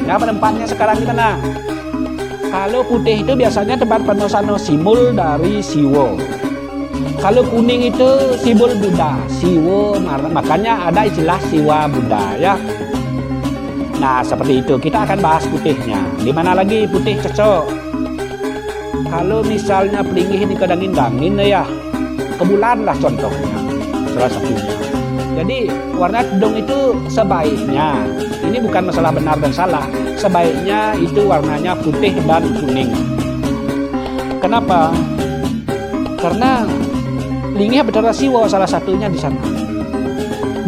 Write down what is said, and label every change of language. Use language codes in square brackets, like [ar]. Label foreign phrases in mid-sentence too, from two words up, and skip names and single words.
[id] Nah, penempatnya sekarang di mana? Kalau putih itu biasanya tempat penosano, simbol dari Siwo. Kalau kuning itu simbol Buddha, Siwo, makanya ada istilah Siwa Buddha ya. Nah, seperti itu. Kita akan bahas putihnya. Di mana lagi putih cocok? Kalau misalnya [ban] pelingih dikedangin-dangin [id] ya, kebulan lah contohnya, salah satunya. Jadi warna tedung itu sebaiknya, ini bukan masalah benar dan salah, sebaiknya itu warnanya putih dan kuning. Kenapa? Karena Lingih Betara Siwa salah satunya di sana.